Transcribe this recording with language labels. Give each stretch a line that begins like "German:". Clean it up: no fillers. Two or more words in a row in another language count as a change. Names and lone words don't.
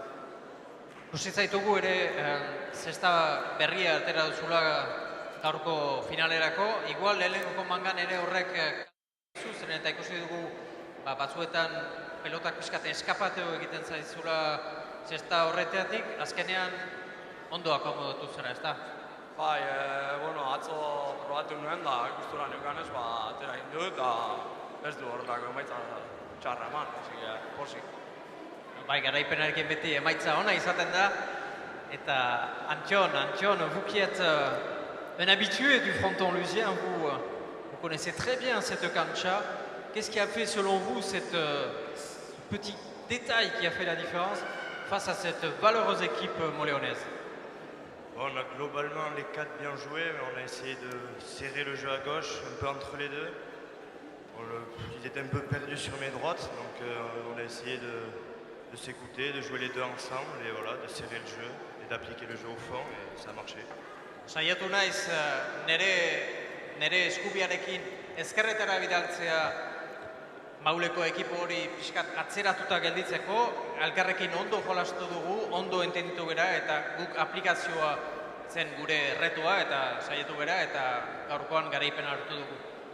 Basque: Ikusi zaitugu ere, zesta berria atera duzula gaurko finalerako, igual lehenengo mangan ere horrek zuzen eta ikusi dugu batzuetan pelotak pixkaten eskapateo egiten zaizula zesta horreteatik, azkenean ondo akomodatu zera, ez da? Bai, atzo probatu nuen da gustura neukanez, atera egin dut eta ez du horretako emaitza txarra eman, pozik. Bai, garaipenarekin beti emaitza ona izaten da, eta Antion,
French: vous qui êtes un habitué du fronton lusien, vous connaissez très bien cette cancha. Qu'est-ce qui a fait selon vous ce petit détail qui a fait la différence face à cette valeureuse équipe moléonaise? On a globalement les quatre bien joué, mais on a essayé de serrer le jeu à gauche, un peu entre les deux. Ils étaient un peu perdus sur mes droites, donc on a essayé de s'écouter, de jouer les deux ensemble et voilà, de serrer le jeu et d'appliquer le jeu au fond et ça a marché.
Basque: Saiatu naiz nere eskubiarekin ezkerretara bidaltzea Mauleko ekipo hori pixkat atzeratuta gelditzeko, elkarrekin ondo jolastu dugu, ondo entenditu gera eta guk aplikazioa zen gure retua eta saiatu gera eta gaurkoan garaipena hartu dugu.